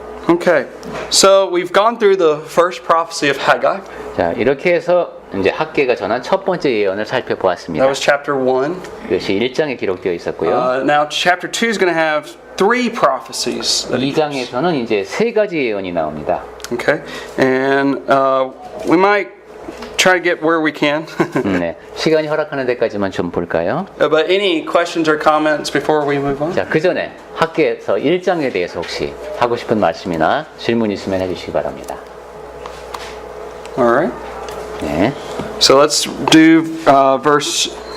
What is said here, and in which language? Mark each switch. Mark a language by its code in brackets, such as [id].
[en] Okay, so we've gone through the first prophecy of Haggai. [ko] 자, 이렇게 해서 이제 학계가 전한 첫 번째 예언을 살펴보았습니다. [en] That was chapter 1. [ko] 이것이 1장에 기록되어 있었고요. [en] Now chapter 2 is going to have 3 prophecies. [ko] 2장에서는 이제 세 가지 예언이 나옵니다. [en] Okay, and we might try to get where we can. [ko] 네, 시간이 허락하는 데까지만 좀 볼까요? [en] But any questions or comments before we move on? [ko] 자, 그 전에 학계에서 1장에 대해서 혹시 하고 싶은 말씀이나 질문 있으면 해주시기 바랍니다. [en] All right. [ko] 네, [en] So let's do verse.